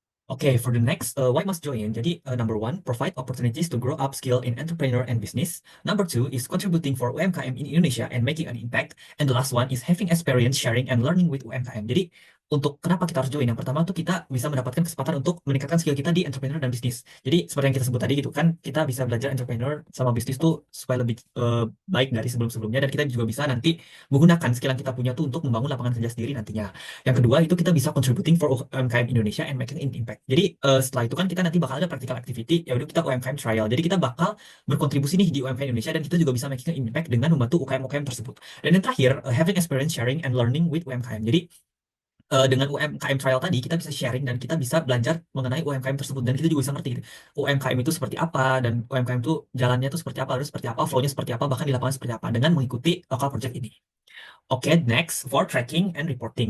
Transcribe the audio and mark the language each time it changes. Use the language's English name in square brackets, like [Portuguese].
[English] Okay, for the next, why must join? [Indonesian] Jadi, [English] number one, provide opportunities to grow up skill in entrepreneur and business. Number two is contributing for UMKM in Indonesia and making an impact. And the last one is having experience, sharing, and learning with UMKM. [Indonesian] Jadi, untuk kenapa kita harus join? Yang pertama tuh kita bisa mendapatkan kesempatan untuk meningkatkan skill kita di entrepreneur dan bisnis. Jadi, seperti yang kita sebut tadi gitu kan, kita bisa belajar entrepreneur sama bisnis tuh supaya lebih baik dari sebelum-sebelumnya, dan kita juga bisa nanti menggunakan skill yang kita punya tuh untuk membangun lapangan kerja sendiri nantinya. Yang kedua itu kita bisa [English] contributing for UMKM Indonesia and making an impact. [Indonesian] Jadi setelah itu kan kita nanti bakal ada practical activity, ya udah kita UMKM trial. Jadi kita bakal berkontribusi nih di UMKM Indonesia, dan kita juga bisa [English] making an impact [Indonesian] dengan membantu UKM-UKM tersebut. Dan yang terakhir, [English] having experience, sharing, and learning with UMKM. [Indonesian] Jadi dengan UMKM trial tadi kita bisa sharing dan kita bisa belajar mengenai UMKM tersebut, dan kita juga bisa ngerti gitu, UMKM itu seperti apa, dan UMKM itu jalannya itu seperti apa, harus seperti apa, flow-nya seperti apa, bahkan di lapangan seperti apa, dengan mengikuti local project ini. [English] Oke, next for tracking and reporting.